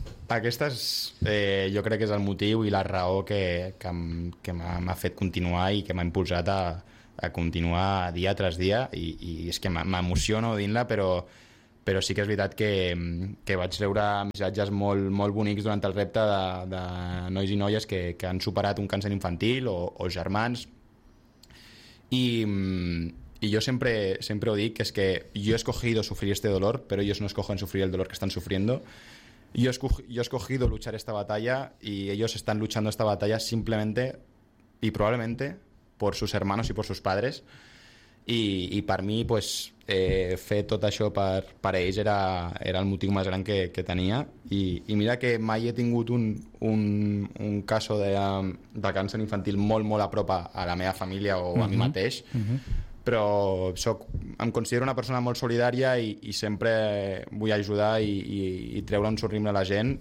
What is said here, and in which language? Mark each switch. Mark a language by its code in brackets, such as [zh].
[ca] Aquest és, jo crec que és el motiu i la raó que m'ha fet continuar i que m'ha impulsat a continuar dia tres dia, i és que m'emociono dint-la, però... però sí que és veritat que vaig rebre missatges molt, molt bonics durant el repte de nois i noies que han superat un càncer infantil o germans. [es] Y yo siempre lo digo, que es que yo he escogido sufrir este dolor, pero ellos no escogen sufrir el dolor que están sufriendo. Yo he escogido luchar esta batalla y ellos están luchando esta batalla simplemente y probablemente por sus hermanos y por sus padres. Y para mí, pues, [ca] fer tot això per ells era el motiu més gran que tenia. I mira que mai he tingut un cas de càncer infantil molt, molt a prop a la meva família o a mi mateix. Però em considero una persona molt solidària i sempre vull ajudar i treure un somriure a la gent.